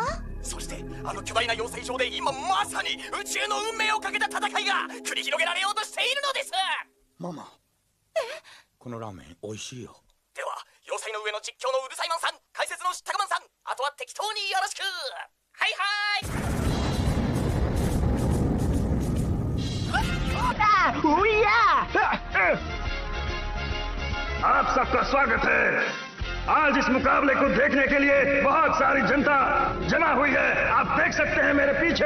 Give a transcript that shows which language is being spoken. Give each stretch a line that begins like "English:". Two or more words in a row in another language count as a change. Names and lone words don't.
Japanese: そしてあの巨大な養成場で今まさに宇宙の運命をかけた戦いが繰り広げられようとしているのです。ママ、このラーメン美味しいよ。では要塞の上の実況のうるさいマンさん、解説の知ったかマンさん、あとは適当によろしく。はい
Hindi: आप सबका स्वागत है। आज इस मुकाबले को देखने के लिए बहुत सारी जनता जमा हुई है। आप देख सकते हैं मेरे पीछे।